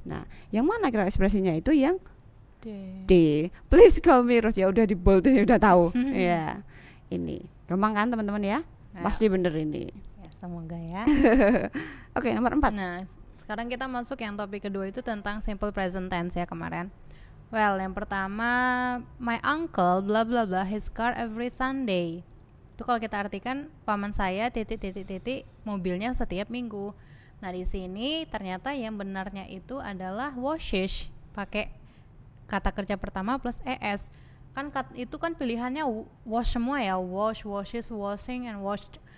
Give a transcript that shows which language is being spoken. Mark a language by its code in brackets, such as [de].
[id] Nah, yang mana kira ekspresinya itu yang D. [en] Please call me Rose. [id] Ya udah di bold ini udah tahu. Ya. Ini. Gampang kan teman-teman ya? Pasti bener ini. Ya, semoga ya. Oke, nomor 4. Nah, sekarang kita masuk yang topik kedua itu tentang simple present tense ya kemarin. [en] Well, [id] yang pertama, [en] my uncle bla bla bla his car every Sunday. [id] Itu kalau kita artikan paman saya titik mobilnya setiap minggu. Nah, di sini ternyata yang benarnya itu adalah washes, pakai kata kerja pertama plus es. Kan itu kan pilihannya wash semua ya, [en] wash, washes, washing and washed.